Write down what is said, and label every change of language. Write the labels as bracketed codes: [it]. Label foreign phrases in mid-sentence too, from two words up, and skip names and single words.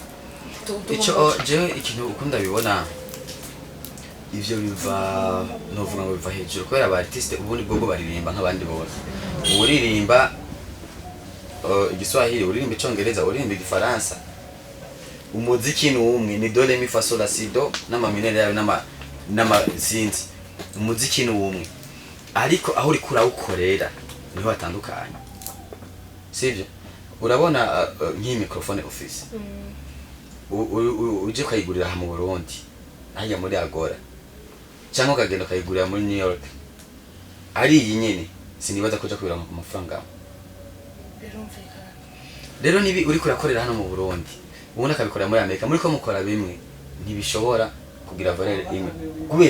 [rn] ico je ikintu ukunda bibona ivyo biva novuga ngo biva hejuru kubera aba artiste ubundi bwo baririmba nk'abandi bose uririmba igiswahili uririmba icongereza uririmba igifaransa umuziki ni umwe ni do re mi fa sol la si do n'amaminere yayo n'ama sinzi umuziki ni umwe ariko aho uri kurawukorera niho hatandukanye sivyo urabona nk'iyi [en] microphone office [rn] uje kayigurira mu Burundi hajya muri Agora cyangwa kagenda kayigurira muri New York ari iyi nyene sinibaza kuja kubira ku mafaranga rero nibi uri kurakorera hano mu Burundi ubona kabikorera muri Amerika muri ko mukora bimwe ntibishobora kugira valeur imwe kubera